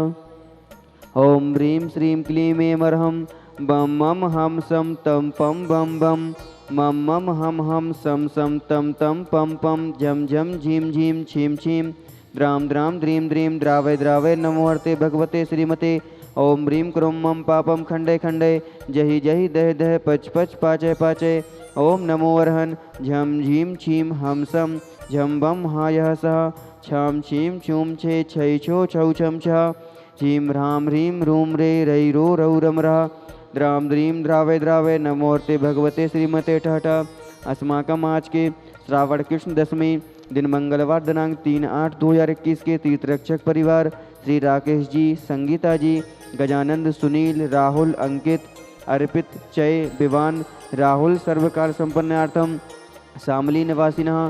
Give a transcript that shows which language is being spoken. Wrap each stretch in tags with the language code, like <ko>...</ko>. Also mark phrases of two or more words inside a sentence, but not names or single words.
<sa>ओम ह्रीं श्रीं क्लीं ऐं अर्हं बम मम हम सम तम पम बम बम मम मम हम सम सम तम तम पम पम झम झम झीम झीम छीम छीम द्राम द्राम द्रीम द्रीम द्रावय द्रावय नमो हर्ते भगवते श्रीमते। ओम ह्रीं क्रोम मम पापम खंडे खंडे जहि जहि दह दह पच पच पाचय पाचय। ओम नमो अर्हन् झम झीम छीम हम सम झम बम हायः सह छाम छीम छूम छे छै छो छौ छम छः झीम ह्राम ह्रीं रूम रे रै रो रौ रम रः द्राम द्रीम द्रावय द्रावय नमो हर्ते भगवते श्रीमते ठठ।</sa> <hi>अस्माकम आज के श्रावण कृष्ण दशमी दिन मंगलवार दिनांक 3/8/2021 के तीर्थ रक्षक परिवार श्री राकेश जी, संगीता जी, गजानंद, सुनील, राहुल, अंकित, अर्पित, चय, विवान, राहुल</hi> <sa>सर्वकाल संपन्नार्थम शामली निवासिनः।</sa>